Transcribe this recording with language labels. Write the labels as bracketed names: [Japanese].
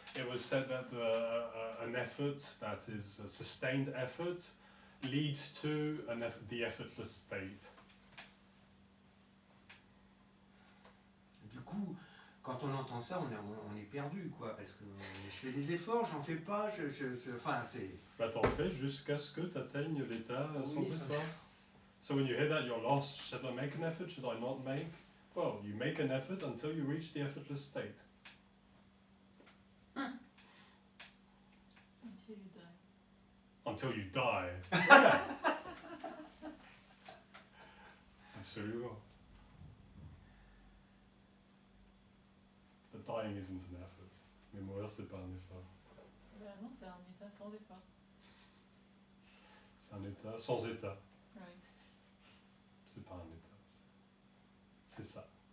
[English] It was said that an effort that is a sustained effort leads to the effortless state. [French] Du coup, quand on entend ça, on est perdu, quoi, parce que je fais des efforts, j'en fais pas, enfin, c'est... Bah t'en fais jusqu'à ce que tu atteignes l'état sans Oui, effort. [English] So when you hear that, you're lost. Should I make an effort? Should I not make? Well, you make an effort until you reach the effortless state. Until you die. Until you die. Yeah. [French] Absolument. [English] But dying isn't an effort. [French] Mais mourir, c'est pas un effort. Ben non, c'est un état sans effort. C'est un état sans état. Ouais. C'est pas un état. C'est ça.